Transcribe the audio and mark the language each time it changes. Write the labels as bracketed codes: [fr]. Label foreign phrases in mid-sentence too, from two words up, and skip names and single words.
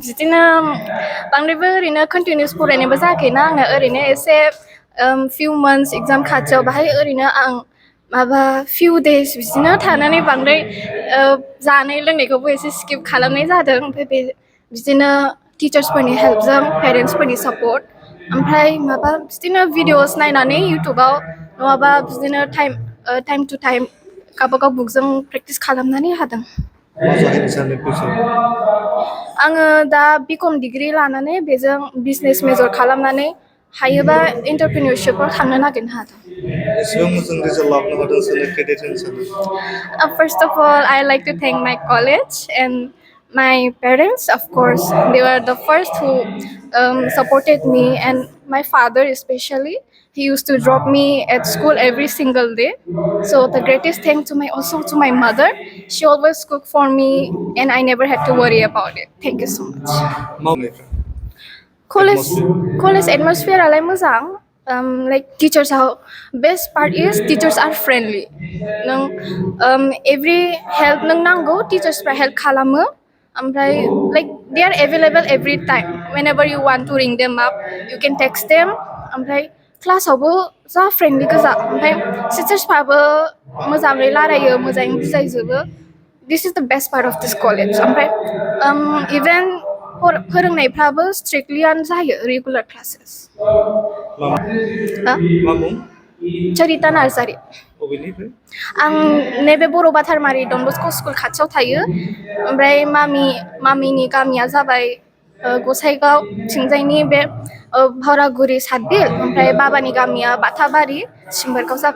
[brx] बिदिनो बांद्रायबो ओरैनो कन्टिनिउस फरायनायबो जायाखैना आंना ओरैनो एसे [en] few months exam [brx] खाथियाव बाहाय ओरैनो आं माबा [en] few days [brx] बिदिनो थानानै बांद्राय जानाय लोंनायखौबो एसे स्किप खालामनाय जादों ओमफ्राय बिदिनो टिचार्सफोरनि हेल्पजों पेरेन्टसफोरनि सापर्ट ओमफ्राय माबा बिदिनो भिडिअस नायनानै इउटुबाव नङाबा बिदिनो [en] time to time [brx] गावबागाव बुकजों प्रेक्टिस खालामनानै हादों मा जाहैनो सानो फिउचाराव आङो दा [en] BCom degree [brx] लानानै बेजों [en] business major [brx] खालामनानै हायोबा एन्टारप्रिनियरशिपआव थांनो नागिरनो हादों एसेबां मोजां रिजाल्ट लाबोनो हादों सोरनो क्रेडिट होनो सानो [en] First of all, I like to thank my college and my parents. Of course, they were the first who supported me, and my father especially. He used to drop me at school every single day. So the greatest thank to my also to my mother. She always cooked for me, and I never had to worry about it. Thank you so much. [brx] मावनायफ्रा [en] College atmosphere [brx] आलाय मोजां [en] like teachers are best part is teachers are friendly नों every help [brx] नों नांगौ [en] teachersफ्रा help [brx] खालामो ओमफ्राय [en] like they are available every time whenever you want to ring them up you can text them [brx] ओमफ्राय क्लासावबो जा फ्रेन्डलि गोजा ओमफ्राय टिचार्सफ्राबो मोजाङै रायलायो मोजाङै बुजायजोबो [en] this is the best part of this college [brx] ओमफ्राय even फोरोंनायफ्राबो स्ट्रिक्टलियानो जायो [en] regular classes [brx] मा मुं चरिता नार्जारि बबेनिफ्राय आं नैबे बर' बाथारमारि डन बस्क' स्कुल खाथियाव थायो ओमफ्राय मामिनि गामिया जाबाय गसाइगाव थिंजायनि बे भावरागुरि सातबिल ओमफ्राय बाबानि गामिया बाथाबारि सिम्बोरगाव जाबाय